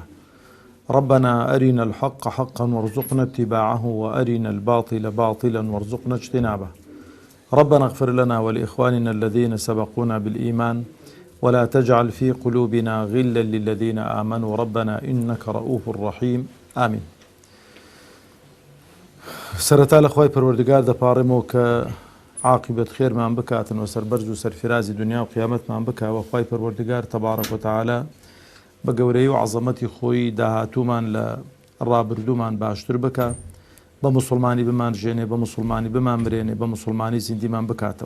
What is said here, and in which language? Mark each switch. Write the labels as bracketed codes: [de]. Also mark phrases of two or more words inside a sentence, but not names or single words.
[ar] ربنا أرنا الحق حقا وارزقنا اتباعه، وأرنا الباطل باطلا وارزقنا اجتنابه. ربنا اغفر لنا ولإخواننا الذين سبقونا بالإيمان، ولا تجعل في قلوبنا غلا للذين آمنوا ربنا إنك رؤوف رحيم. آمين. [ckb] سرتا لخوای پروردگار دەپاڕێمەوە کە عاقبەت خێرمان بکاتن و سەربەرز و سەرفرازی دنیا و قیامەتمان بکاوە. خوای پەروەردگار [ar] تەبارەک وتەعالە [ckb] بە گەورەی و عەزەمەتی خۆی داهاتوومان لە ڕابردوومان باشتر بکە، بە موسڵمانی بمانژێنێ، بە موسڵمانی بمان برێنێ، بە موسڵمانی زیندیمان بکاتەوە.